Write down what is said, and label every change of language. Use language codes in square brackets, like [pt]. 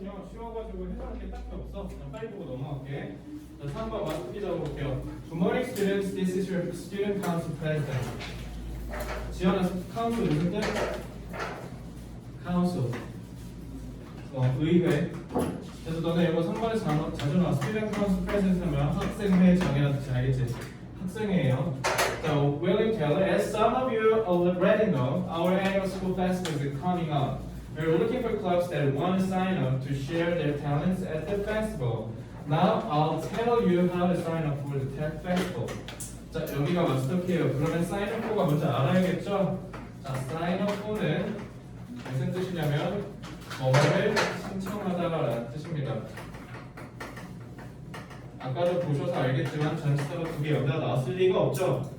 [ko] 쉬워가지고 해석할 게 딱히 없어. 그냥 빨리 보고 넘어갈게. 자, 3번 마스크 적어볼게요. [en] Good morning students, this is your student council president. [ko] 지연아, council 무슨 뜻? council. 의회. 그래서 너네 이거 3번에서 자주 나와. student council president 하면 학생회 장이라는 뜻이 알겠지? 학생회예요. [en] So, William Taylor, as some of you already know, our annual school festival is coming up. We're looking for clubs that want to sign up to share their talents at the festival. Now, I'll tell you how to sign up for the tech festival. [ko] 자, 여기가 마스터키예요. 그러면 sign up for가 뭔지 알아야겠죠? 자, sign up for는 무슨 뜻이냐면 뭐를 신청하다라는 뜻입니다. 아까도 보셔서 알겠지만 전치사가 두 개 여기다 나왔을 리가 없죠?